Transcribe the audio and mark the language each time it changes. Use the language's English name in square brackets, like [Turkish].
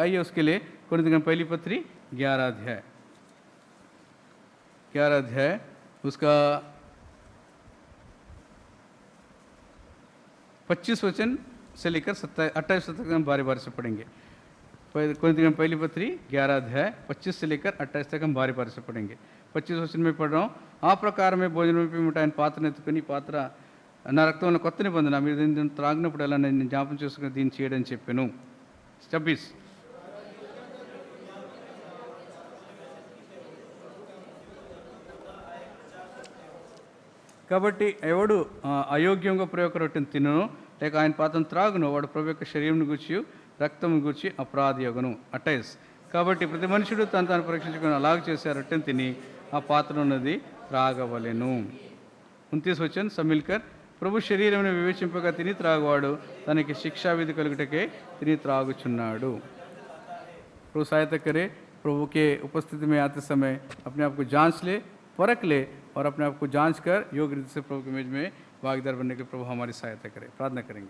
[Hindi] आइए उसके लिए कोरिन्थियों की पहली पत्री 11 अध्याय उसका 25 वचन से लेकर 28 तक हम बारी बारी से पढ़ेंगे। कोरिन्थियों की पहली पत्री 11 अध्याय 25 से लेकर 28 तक हम बारी बारी से पढ़ेंगे। 25 वचन में पढ़ रहा हूँ। [Telugu] ఆ ప్రకారమే భోజనం పిమ్మట ఆయన పాత్రను ఎత్తుకుని పాత్ర నా రక్తంలో కొత్త నిబంధన మీరు దీన్ని త్రాగినప్పుడు ఎలా నేను జ్ఞాపకం చేసుకుని దీన్ని చేయడని చెప్పాను. 26 కాబట్టి ఎవడు అయోగ్యంగా ప్రభు యొక్క రొట్టెను తినను లేక ఆయన పాత్రను త్రాగును వాడు ప్రభు యొక్క శరీరం గురించి రక్తం గురించి అపరాధి యొగను. 28 కాబట్టి ప్రతి మనుషుడు తను పరీక్షించుకుని అలాగ చేసి ఆ రొట్టెను తిని ఆ పాత్ర ఉన్నది త్రాగవలెను. 29 [Hindi] वचन सब मिलकर [Telugu] ప్రభు శరీరం వివేచింపగా తిని త్రాగువాడు తనకి శిక్షావిధి కలుగుటకే తిని త్రాగుచున్నాడు. [Hindi] प्रभु सहायता करे, प्रभु के उपस्थिति में आते समय अपने आप को जांच ले, परख ले और अपने आप को जांच कर योग्य रीति से प्रभु के मेज में भागीदार बनने के प्रभु हमारी सहायता करे। प्रार्थना करेंगे।